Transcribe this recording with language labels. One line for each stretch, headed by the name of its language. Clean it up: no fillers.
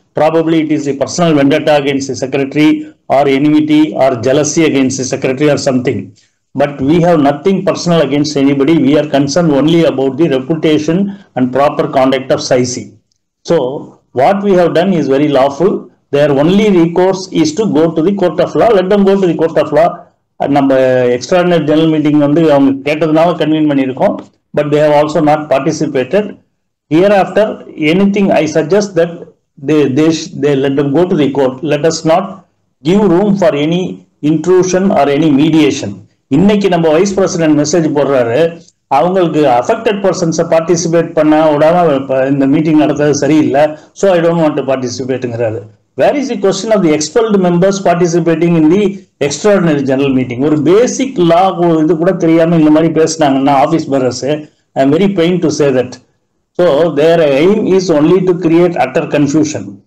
English: Probably it is a personal vendetta against the secretary, or enmity or jealousy against the secretary or something. But we have nothing personal against anybody. We are concerned only about the reputation and proper conduct of SIC. So what we have done is very lawful. Their only recourse is to go to the court of law. Let them go to the court of law.
Tamil: நம்ம extraordinary general meeting வந்து அவங்க கேட்டதுனால கன்வீன் பண்ணியிருக்கோம்.
English: But they have also not participated. Hereafter, anything I suggest that they let them go to the court. Let us not give room for any intrusion or any mediation.
Tamil: இன்னைக்கு நம்ம vice president message போடுறாரு, அவங்களுக்கு affected பர்சன்ஸை participate பண்ண விடாம இந்த meeting நடத்துறது சரியில்லை,
English: so I don't want to
Tamil: பார்ட்டிசிபேட்டுங்கிறாரு.
English: Where is the question of the expelled members participating in the extraordinary general meeting?
Tamil: ஒரு பேசிக் லா இது கூட தெரியாம இந்த மாதிரி பேசினாங்கன்னா office பரர்ஸ்,
English: I am very pain to say that. So their aim is only to create utter confusion.